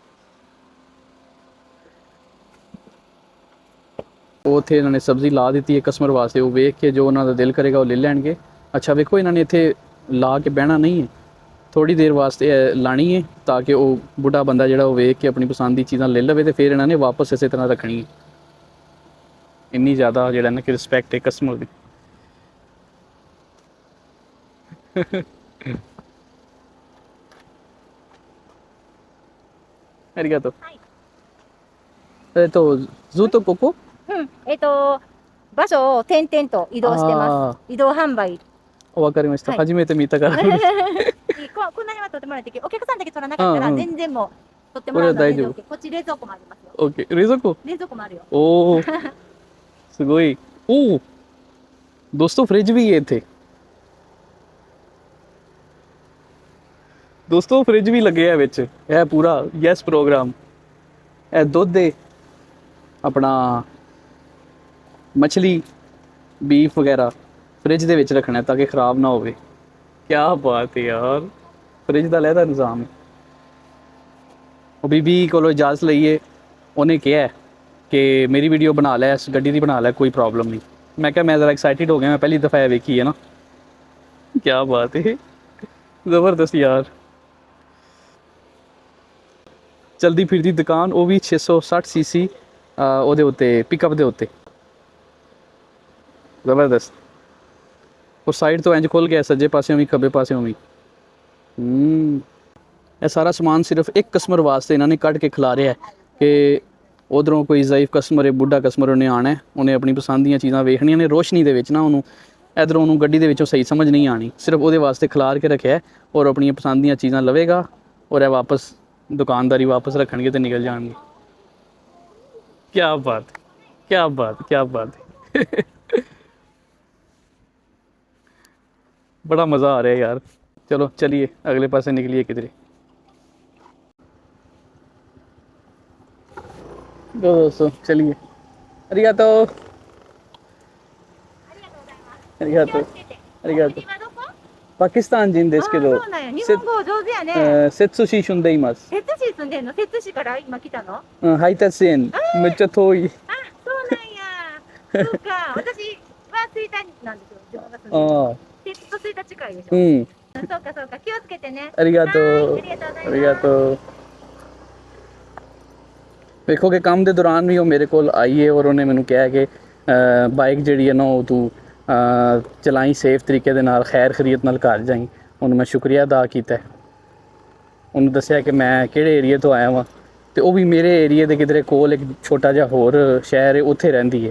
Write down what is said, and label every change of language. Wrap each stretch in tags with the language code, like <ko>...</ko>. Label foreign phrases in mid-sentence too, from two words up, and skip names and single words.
<pa>ਉਹ ਉੱਥੇ ਇਹਨਾਂ ਨੇ ਸਬਜ਼ੀ ਲਾ ਦਿੱਤੀ ਹੈ ਕਸਟਮਰ ਵਾਸਤੇ, ਉਹ ਵੇਖ ਕੇ ਜੋ ਉਹਨਾਂ ਦਾ ਦਿਲ ਕਰੇਗਾ ਉਹ ਲੈ ਲੈਣਗੇ। ਅੱਛਾ ਵੇਖੋ, ਇਹਨਾਂ ਨੇ ਇੱਥੇ ਲਾ ਕੇ ਬਹਿਣਾ ਨਹੀਂ ਹੈ, ਥੋੜ੍ਹੀ ਦੇਰ ਵਾਸਤੇ ਲਾਣੀ ਹੈ ਤਾਂ ਕਿ ਉਹ ਬੁੱਢਾ ਬੰਦਾ ਜਿਹੜਾ ਉਹ ਵੇਖ ਕੇ ਆਪਣੀ ਪਸੰਦ ਦੀ ਚੀਜ਼ਾਂ ਲੈ ਲਵੇ, ਅਤੇ ਫਿਰ ਇਹਨਾਂ ਨੇ ਵਾਪਸ ਇਸੇ ਤਰ੍ਹਾਂ ਰੱਖਣੀ ਹੈ। ਇੰਨੀ ਜ਼ਿਆਦਾ ਜਿਹੜਾ ਨਾ ਕਿ ਰਿਸਪੈਕਟ ਹੈ ਕਸਟਮਰ ਦੀ।</pa> <ja>ありがとう。ずっとここ？場所を転々と移動してます。移動販売。わかりました。初めて見たから。こんな辺は取ってもらって、お客さんだけ取らなかったら全然もう取ってもらうので大丈夫。こっち冷蔵庫もありますよ。 OK。冷蔵庫？冷蔵庫もあるよ。おお。すごい。</ja> <pa>おお。ਦੋਸਤੋ ਫ੍ਰਿਜ ਵੀ ਹੈ ਇੱਥੇ। ਦੋਸਤੋ ਫ੍ਰਿਜ ਵੀ ਲੱਗਿਆ ਵਿੱਚ, ਇਹ ਪੂਰਾ ਯੈਸ ਪ੍ਰੋਗਰਾਮ। ਇਹ ਦੁੱਧ ਦੇ ਆਪਣਾ ਮੱਛਲੀ ਬੀਫ ਵਗੈਰਾ ਫ੍ਰਿਜ ਦੇ ਵਿੱਚ ਰੱਖਣਾ ਤਾਂ ਕਿ ख़राब ਨਾ ਹੋਵੇ। ਕਿਆ ਬਾਤ ਹੈ ਯਾਰ, ਫ੍ਰਿਜ ਦਾ ਲਹਿਦਾ ਨਿਜ਼ਾਮ ਹੈ। ਉਹ ਬੀਬੀ ਕੋਲੋਂ ਇਜਾਜ਼ਤ ਲਈਏ, ਉਹਨੇ ਕਿਹਾ ਕਿ ਮੇਰੀ ਵੀਡੀਓ ਬਣਾ ਲੈ, ਇਸ ਗੱਡੀ ਦੀ ਬਣਾ ਲੈ, ਕੋਈ ਪ੍ਰੋਬਲਮ ਨਹੀਂ। ਮੈਂ ਕਿਹਾ ਮੈਂ</pa> <hi>ज़रा एक्साइटेड हो गया, मैं पहली दफ़ा वेखी है ना। क्या बात है, ज़बरदस्त यार। चलती फिरती दुकान, वो भी 660 सीसी</hi> <pa>ਉਹਦੇ ਉੱਤੇ ਪਿਕਅਪ ਦੇ ਉੱਤੇ, ਜ਼ਬਰਦਸਤ। ਉਹ ਸਾਈਡ ਤੋਂ ਇੰਜ ਖੁੱਲ ਗਿਆ, ਸੱਜੇ ਪਾਸਿਓਂ ਵੀ ਖੱਬੇ ਪਾਸਿਓਂ ਵੀ। ਇਹ ਸਾਰਾ ਸਮਾਨ ਸਿਰਫ ਇੱਕ ਕਸਟਮਰ ਵਾਸਤੇ ਇਹਨਾਂ ਨੇ ਕੱਢ ਕੇ ਖਿਲਾਰਿਆ ਕਿ ਉਧਰੋਂ ਕੋਈ ਜ਼ਾਈਫ ਕਸਟਮਰ ਹੈ, ਬੁੱਢਾ ਕਸਟਮਰ, ਉਹਨੇ ਆਉਣਾ, ਉਹਨੇ ਆਪਣੀ ਪਸੰਦ ਦੀਆਂ ਚੀਜ਼ਾਂ ਵੇਖਣੀਆਂ ਨੇ ਰੋਸ਼ਨੀ ਦੇ ਵਿੱਚ ਨਾ, ਉਹਨੂੰ ਇੱਧਰੋਂ ਉਹਨੂੰ ਗੱਡੀ ਦੇ ਵਿੱਚੋਂ ਸਹੀ ਸਮਝ ਨਹੀਂ ਆਣੀ, ਸਿਰਫ ਉਹਦੇ ਵਾਸਤੇ ਖਿਲਾਰ ਕੇ ਰੱਖਿਆ ਔਰ ਆਪਣੀਆਂ ਪਸੰਦ ਦੀਆਂ ਚੀਜ਼ਾਂ ਲਵੇਗਾ ਔਰ ਇਹ ਵਾਪਸ ਦੁਕਾਨਦਾਰੀ ਵਾਪਸ ਰੱਖਣਗੇ ਤੇ ਨਿਕਲ ਜਾਣਗੇ।</pa> <hi>क्या बात, क्या बात, क्या बात है। बड़ा मज़ा आ रहा है यार। चलो चलिए अगले पासे निकलिए किधरे। दोस्तों चलिए,</hi> <ja>ありがとう ありがとう ありがとう. पाकिस्तान 人ですけど、そうなんや。日本語上手やね。摂津市住んでいます。摂津市住んでんの？摂津市から今来たの？配達員、めっちゃ遠い。あ、そうなんや。そうか。私は吹田なんですよ。自分が住んでるの。摂津と吹田近いでしょ。そうかそうか。気をつけてね。ありがとう。ありがとうございます。ありがとう।</ja> <pa>ਵੇਖੋ ਕਿ ਕੰਮ ਦੇ ਦੌਰਾਨ ਵੀ ਉਹ ਮੇਰੇ ਕੋਲ ਆਈ ਹੈ ਔਰ ਉਹਨੇ ਮੈਨੂੰ ਕਿਹਾ ਕਿ ਬਾਈਕ ਜਿਹੜੀ ਹੈ ਨਾ ਉਹ ਤੂੰ ਚਲਾਈ ਸੇਫ ਤਰੀਕੇ ਦੇ ਨਾਲ, ਖੈਰ ਖਰੀਅਤ ਨਾਲ ਘਰ ਜਾਈ। ਉਹਨੂੰ ਮੈਂ ਸ਼ੁਕਰੀਆ ਅਦਾ ਕੀਤਾ, ਉਹਨੂੰ ਦੱਸਿਆ ਕਿ ਮੈਂ ਕਿਹੜੇ ਏਰੀਏ ਤੋਂ ਆਇਆ ਵਾਂ ਤੇ ਉਹ ਵੀ ਮੇਰੇ ਏਰੀਏ ਦੇ ਕਿਧਰੇ ਕੋਲ ਇੱਕ ਛੋਟਾ ਜਿਹਾ ਹੋਰ ਸ਼ਹਿਰ ਹੈ, ਉੱਥੇ ਰਹਿੰਦੀ ਹੈ।</pa>